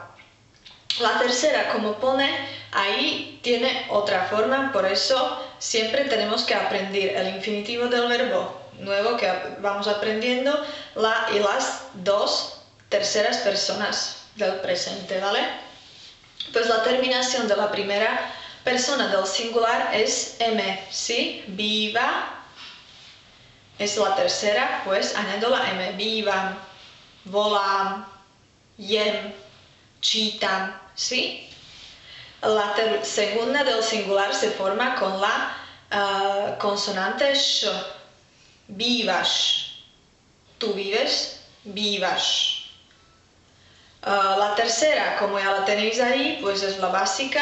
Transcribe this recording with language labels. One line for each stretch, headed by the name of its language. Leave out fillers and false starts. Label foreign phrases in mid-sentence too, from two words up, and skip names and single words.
Spanish: La tercera, como pone ahí, tiene otra forma, por eso siempre tenemos que aprender el infinitivo del verbo nuevo que vamos aprendiendo y las dos terceras personas del presente, ¿vale? Pues la terminación de la primera persona del singular es M, ¿sí? Viva es la tercera, pues añado la M.
Slovak: Viva, volám, jem, čítam,
Spanish: ¿sí? La segunda del singular se forma con la consonante sh.
Slovak: Bývaš.
Spanish: Tú vives,
Slovak: bývaš.
Spanish: La tercera, como ya la tenéis ahí, pues es la básica.